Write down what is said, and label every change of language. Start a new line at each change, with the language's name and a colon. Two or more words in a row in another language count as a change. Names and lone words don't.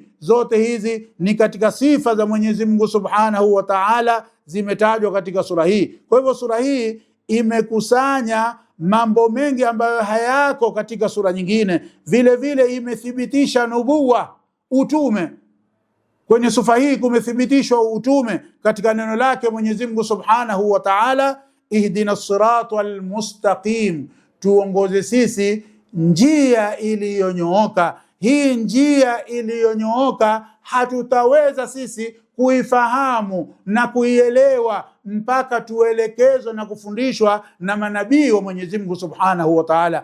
Swahili: Zote hizi ni katika sifa za Mwenyezi Mungu
Arabic: سبحانه وتعالى,
Swahili: zimetajwa katika sura hii. Kwa hivyo sura hii imekusanya mambo mengi ambayo hayako katika sura nyingine. Vile vile imethibitisha nubuwa, utume. Kwenye sura hii kumethibitishwa utume katika neno lake Mwenyezi Mungu
Arabic: سبحانه وتعالى, اهدنا الصراط المستقيم,
Swahili: tuongoze sisi njia iliyonyooka. Hii njia iliyonyooka hatutaweza sisi kuifahamu na kuielewa mpaka tuelekezwe na kufundishwa na manabii wa Mwenyezi Mungu
Arabic: سبحانه وتعالى.